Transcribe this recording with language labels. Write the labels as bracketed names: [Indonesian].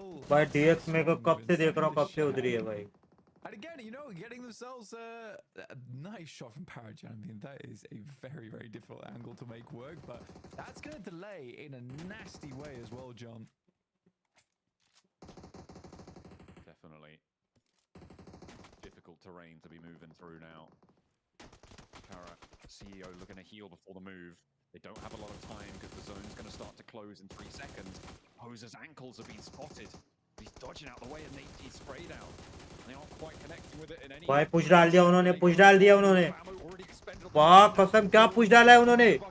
[Hindi] भाई DX में को कब से देख रहा हूँ, कब से उधरी है भाई. [English] And again, you know, getting themselves a nice shot from Parajan. I mean, that is a very, very difficult angle to make work, but that's going to delay in a nasty way as well, John. Definitely difficult terrain to be moving through now. Kara, CEO looking to heal before the move. They don't have a lot of time because the zone's going to start to close in 3 seconds. Poser's ankles have been spotted. He's dodging out the way and he's sprayed out. They aren't quite connecting with it in any. [Hindi] भाई push डाल दिया उन्होंने, push डाल दिया उन्होंने. वाह कसम क्या पुश डाला है उन्होंने.